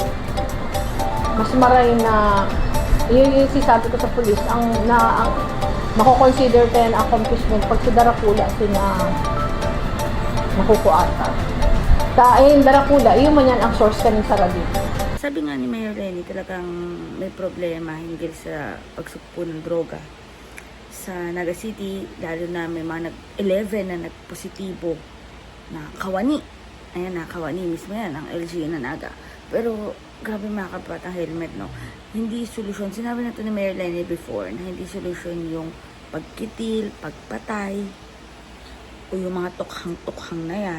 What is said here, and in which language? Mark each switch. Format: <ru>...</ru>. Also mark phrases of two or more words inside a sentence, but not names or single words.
<bik>Mas maray na yung sisabi ko sa pulis, ang mako-consider tayo na accomplishment pag si Darakula sina nakukuata. Dahil Darakula, iyon man yan ang source ka ng Saradit.</bik> <tl>Sabi nga ni Mayor Leni, talagang may problema hinggil sa pagsugpo ng droga sa Naga City, lalo na may mga 11 na nagpositibo na kawani. Ayan na, kawani mismo yan, ang LG na Naga. Pero, grabe mga kapatang helmet, no? Hindi solusyon. Sinabi na ito ni Mayor Leni before, na hindi solusyon yung pagkitil, pagpatay, o yung mga tukhang-tukhang na yan.</tl>